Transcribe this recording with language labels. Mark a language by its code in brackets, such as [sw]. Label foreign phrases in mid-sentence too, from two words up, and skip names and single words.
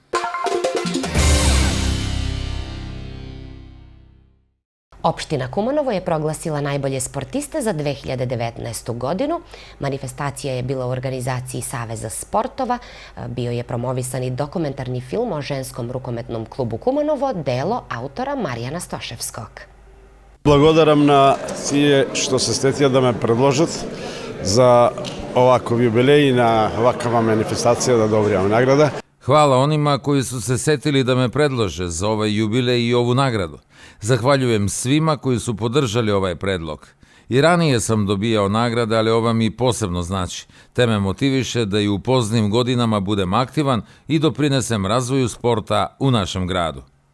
[sr] Opština Kumanovo je proglasila najbolje sportiste za 2019. godinu. Manifestacija je bila u organizaciji Saveza sportova. Bio je promovisan i dokumentarni film o ženskom rukometnom klubu Kumanovo, delo autora Marijana Stoševskog. [mk] Благодарам на тие што се стетија да ме предложат за оваков јубилеј и на оваква манифестација да добијам награда. [sr] Hvala onima koji su se setili da me predlože za ovaj jubilej i ovu nagradu. Zahvaljujem svima koji su podržali ovaj predlog. I ranije sam dobijao nagrade, ali ova mi posebno znači. Te me motiviše da i u poznim godinama budem aktivan i doprinesem razvoju sporta u našem gradu.